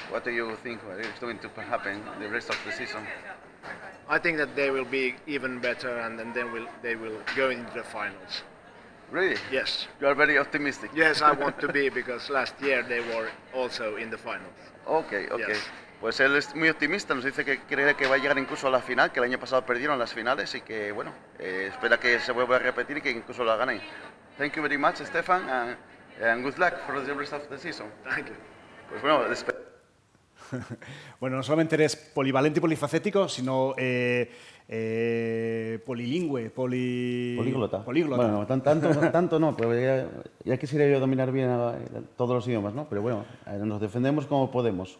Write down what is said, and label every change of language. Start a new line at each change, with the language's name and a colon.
English: What do you think is going to happen the rest of the season? I think that they will be even better, and then they will go into the finals. Really? Yes. You are very optimistic. Yes, I want to be, because last year they were also in the finals. Okay. Yes.
Spanish: Pues él es muy optimista, nos dice que cree que va a llegar incluso a la final, que el año pasado perdieron las finales y que, bueno, espera que se vuelva a repetir y que incluso la ganen.
English: Thank you very much, Stefan, and good luck for the rest of the season. Thank you.
Spanish: Pues bueno, bueno, no solamente eres polivalente y polifacético, sino polilingüe, políglota. Políglota. Bueno, tanto no, pero ya quisiera yo dominar bien todos los idiomas, ¿no? Pero bueno, nos defendemos como podemos.